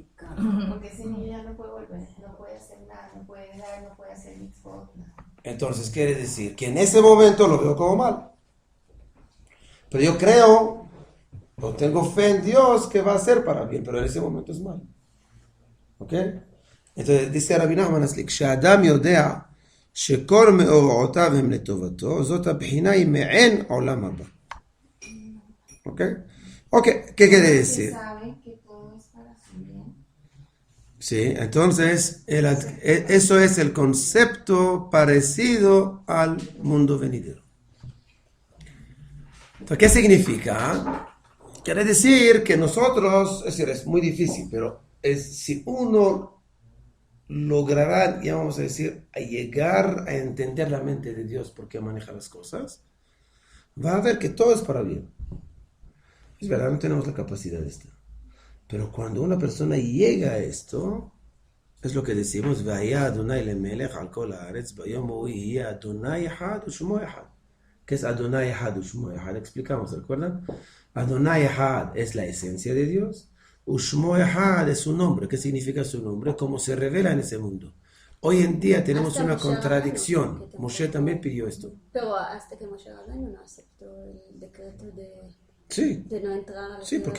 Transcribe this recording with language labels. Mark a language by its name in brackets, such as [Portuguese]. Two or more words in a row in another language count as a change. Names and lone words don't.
[Spanish] Porque ese niño ya no puede volver, no puede hacer nada, no puede dar, no puede hacer mitzvot, nada. Entonces quiere decir que en ese momento lo veo como mal. Pero yo creo, o tengo fe en Dios que va a ser para bien, pero en ese momento es mal. ¿Ok? entonces dice Rabbi Nachman Asli, [Hebrew] כשאדם יודע שכל מאורעותיו הם לטובתו, זאת הבחינה היא מעין עולם הבא. [Spanish] ¿Ok? Ok, ¿qué quiere decir? Saben que todo es para su bien. Sí, entonces eso es el concepto parecido al mundo venidero. Entonces, ¿qué significa? Quiere decir que nosotros, es decir, es muy difícil, pero si uno logrará, ya vamos a decir, a llegar a entender la mente de Dios por qué maneja las cosas, va a ver que todo es para bien. Es verdad, no tenemos la capacidad de esto. Pero cuando una persona llega a esto, es lo que decimos, [Hebrew] והיה ה' למלך על כל הארץ ביום ההוא יהיה ה' אחד ושמו אחד. [Spanish] ¿Qué es [Hebrew] ה' אחד ושמו אחד? [Spanish] Explicamos, ¿recuerdan? [Hebrew] ה' אחד [Spanish] es la esencia de Dios, [Hebrew] ושמו אחד [Spanish] es su nombre. ¿Qué significa su nombre? Cómo se revela en ese mundo. Hoy en día tenemos Hasta una Moshe contradicción. Rabbeinu, que Moshe también pidió esto. Pero hasta que Moshe Rabbeinu no aceptó el decreto Sí. de no entrar a la Sí, porque